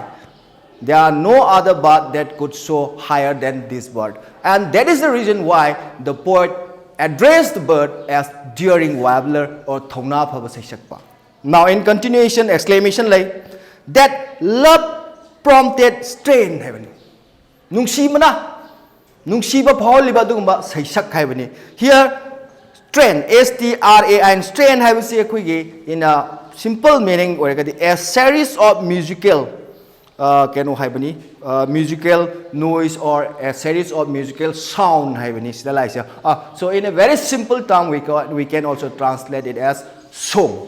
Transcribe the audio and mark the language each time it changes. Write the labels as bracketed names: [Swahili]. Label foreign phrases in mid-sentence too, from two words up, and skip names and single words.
[English] There are no other bird that could soar higher than this bird. And that is the reason why the poet addressed the bird as daring warbler or Thongna Phavasai. Now in continuation, exclamation like that love prompted strain heaven. [Manipuri] Nungsibana, nungsiba phawliba dugumba saisak haibani. [English] Here strain, S-T-R-A-I-N, strain in a simple meaning, a series of musical musical noise or a series of musical sound. So in a very simple term, we can also translate it as song.